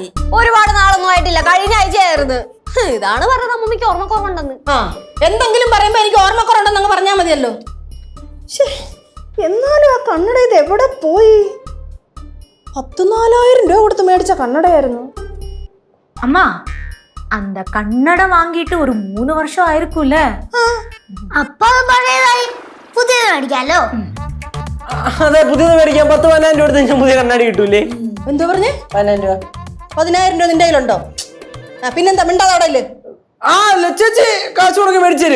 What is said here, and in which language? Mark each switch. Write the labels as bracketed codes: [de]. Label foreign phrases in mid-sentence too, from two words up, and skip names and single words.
[ml] ഒരുപാട് നാളൊന്നും ആയിട്ടില്ല, കഴിഞ്ഞ ആഴ്ചയായിരുന്നു. ഇതാണ് പറഞ്ഞത് അമ്മൂമ്മയ്ക്ക് ഓർമ്മക്കുറവുണ്ടെന്ന്. ആ എന്തെങ്കിലും പറയുമ്പോ എനിക്ക് ഓർമ്മക്കുറവുണ്ടെന്നങ്ങ് പറഞ്ഞാൽ മതിയല്ലോ. എന്നാലും ആ കണ്ണട ഇത് എവിടെ പോയി? 14,000 രൂപ കൊടുത്ത് മേടിച്ച കണ്ണടയായിരുന്നു. [ta] அம்மா அந்த கண்ணடை வாங்கிட்டு ஒரு 3 வருஷம் ஆயிருக்கும்ல. [ml] അപ്പൊ പഴയതായി പുതിയത് മേടിക്കാലോ. അതെ, പുതിയത് മേടിക്കാൻ 10-15 രൂപ എടുത്ത് പുതിയ കണ്ണാടി കിട്ടൂലേ? എന്തോ പറഞ്ഞേ? 15 രൂപ. 10,000 രൂപ നിന്റെ കയ്യിലുണ്ടോ? പിന്നെന്താ മിണ്ടാതെ അവിടെ ഇല്ലേ? ആ ചേച്ചി കാശ് കൊടുക്ക് മേടിച്ചു തരും.